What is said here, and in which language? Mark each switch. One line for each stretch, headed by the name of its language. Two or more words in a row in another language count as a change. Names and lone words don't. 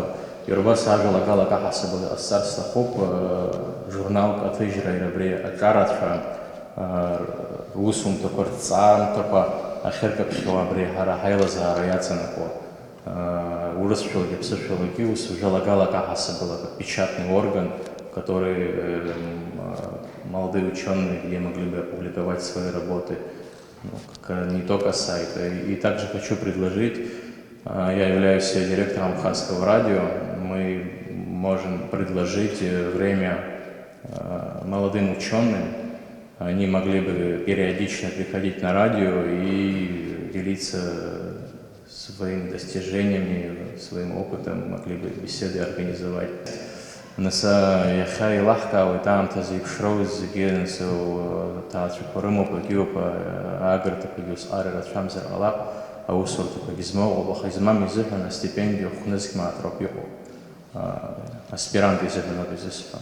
Abkhazian: Иара убас ажәалагалак аҳасаб ҟасҵар сҭахуп журналк аҭыжьра иара абри аҿарацәа русумҭақәа рҭҵаарамҭақәа ахьыркаԥхьо абри ҳара ҳаилазаара иаҵанакуа. Урысшәалаги ԥсышәалаги ус жәалагалак аҳасабала
Russian: как печатный орган, который молодые ученые, где могли бы опубликовать свои работы, не только сайты. И также хочу предложить, я являюсь директором Абхазского радио, мы можем предложить время молодым ученым, они могли бы периодично приходить на радио и делиться своими достижениями, своим опытом, могли бы беседы организовать.
Abkhazian: Наса иахьа илаҳкаауеит аамҭазы иԥшроуз зегьы ҭаацәақәа рымоуп, егьиуп, аагырҭақәагьы усҟар ирацәамзар ҟалап, аусурҭақәагьы змоуп, аха измам изыҳәан астипендиа хәнызқьмааҭроуп иҟоу, аспирант изыҳәан ауп изысҳәо.